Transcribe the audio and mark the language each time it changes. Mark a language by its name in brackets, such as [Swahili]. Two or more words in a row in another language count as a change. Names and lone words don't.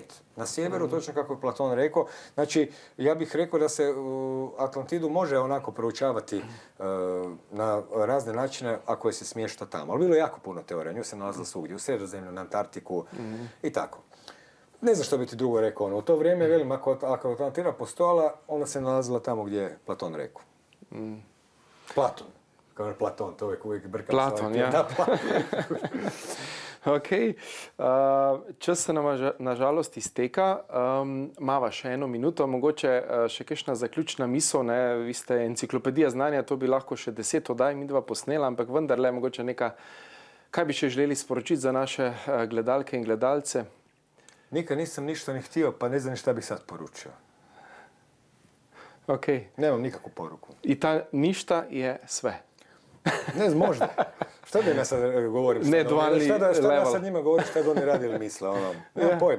[Croatian] Na sjeveru, točno kako je Platon rekao. Znači, ja bih rekao da se Atlantidu može onako proučavati na razne načine ako je se smješta tamo. Ali bilo je jako puno teorija, nju se nalazila svugdje, u Sredozemlju, na Antarktiku i tako. Ne znam što bi ti drugo rekao, u to vrijeme, velim, ako Atlantida postojala, ona se nalazila tamo gdje je Platon rekao. Platon. Kao Platon, to uvijek brkam. Platon, ja. Da, Platon. [Slovenian] Ok, čas se nam nažalost izteka. Mava še 1 minuto, mogoče še kakšna zaključna misel, ne? Vi ste enciklopedija znanja, to bi lahko še 10 oddaj midva posnela, ampak vendarle mogoče neka, kaj bi še želeli sporočiti za naše gledalke in gledalce? [Croatian] Nikad nisam ništa ni htio, pa ne znam šta bih sad poručio. Ok. Nemam nikakvu poruku. I ta ništa je sve. Ne znam, možda. Šta da ja sad govorim? Šta da ja sad njima govorim, šta da oni radi ili misle? Nemam pojma.